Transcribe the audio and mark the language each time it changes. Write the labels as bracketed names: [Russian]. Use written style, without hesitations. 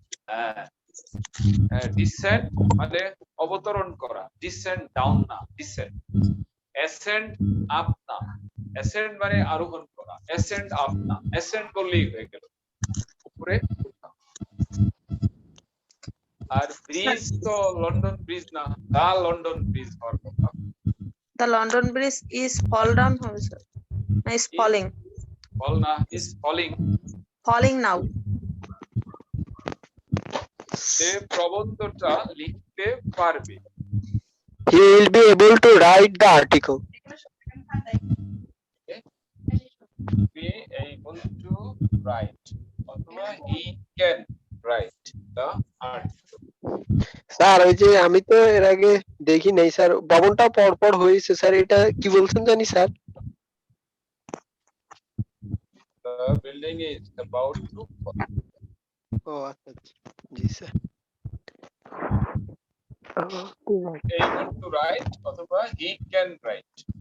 [Bangla] হ্যাঁ, ডিসেন্ট মানে অবতরণ করা, ডিসেন্ট ডাউন না, ডিসেন্ট। অ্যাসেন্ড আপ না, অ্যাসেন্ড মানে আরোহণ করা, অ্যাসেন্ড আপ না, অ্যাসেন্ড বললেই হয়ে গেল, উপরে উঠা। আর ব্রিজ তো লন্ডন ব্রিজ না, দা লন্ডন ব্রিজ হওয়ার কথা। [English] The London Bridge is fall down [Bangla] হবে স্যার, না [English] is falling? Fall না, is falling. Falling now. [Bangla] সে প্রবন্ধটা লিখতে পারবে। [English] He will be able to write the article. Be able to write অথবা he can write the article. [Bangla] Sir ওই যে আমি তো এর আগে দেখি নাই স্যার, ভবনটা পরপর হয়েছে স্যার, এটা কি বলছেন জানি sir? [English] The building is about to fall. [Bangla] ও আচ্ছা আচ্ছা, জি স্যার। [English] Able to write অথবা he can write.